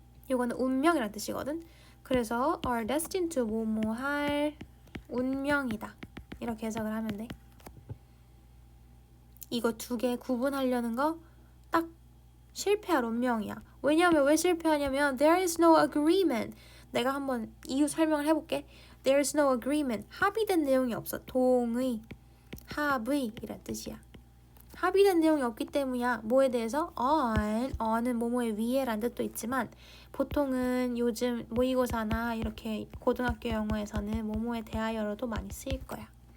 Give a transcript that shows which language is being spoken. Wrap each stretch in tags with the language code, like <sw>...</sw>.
<ko>요거는 운명이란 뜻이거든. 그래서 are destined to 뭐뭐 할 운명이다. 이렇게 해석을 하면 돼. 이거 두 개 구분하려는 거 딱 실패할 운명이야. 왜냐면 왜 실패하냐면</ko> <en>there is no agreement.</en> <ko>내가 한번 이유 설명을 해볼게.</ko> <en>There is no agreement.</en> <ko>합의된 내용이 없어. 동의, 합의 이란 뜻이야. 합의된 내용이 없기 때문이야. 뭐에 대해서? on은 뭐뭐의 위에란 뜻도 있지만 보통은 요즘 모의고사나 이렇게 고등학교 영어에서는 뭐뭐에 대하여로도 많이 쓰일 거야.</ko>